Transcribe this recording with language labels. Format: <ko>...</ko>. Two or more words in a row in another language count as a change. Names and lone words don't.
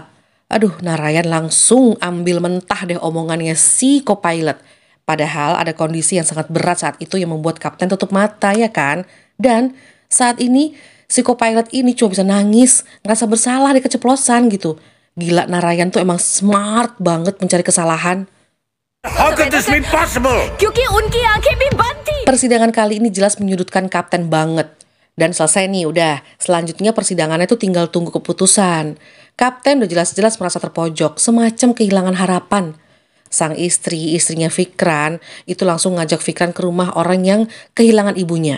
<id>Aduh, Narayan langsung ambil mentah deh omongannya si co-pilot. Padahal ada kondisi yang sangat berat saat itu yang membuat kapten tutup mata ya kan. Dan saat ini si co-pilot ini cuma bisa nangis, ngerasa bersalah di keceplosan gitu. Gila, Narayan tuh emang smart banget mencari kesalahan.</id> <en>How could this be possible?</en> <hi>क्योंकि उनकी आंखें भी बंद थी।</hi> <id>Persidangan kali ini jelas menyudutkan kapten banget. Dan selesai nih udah, selanjutnya persidangannya tuh tinggal tunggu keputusan. Kapten udah jelas-jelas merasa terpojok, semacam kehilangan harapan. Sang istri, istrinya Fikran, itu langsung ngajak Fikran ke rumah orang yang kehilangan ibunya.</id>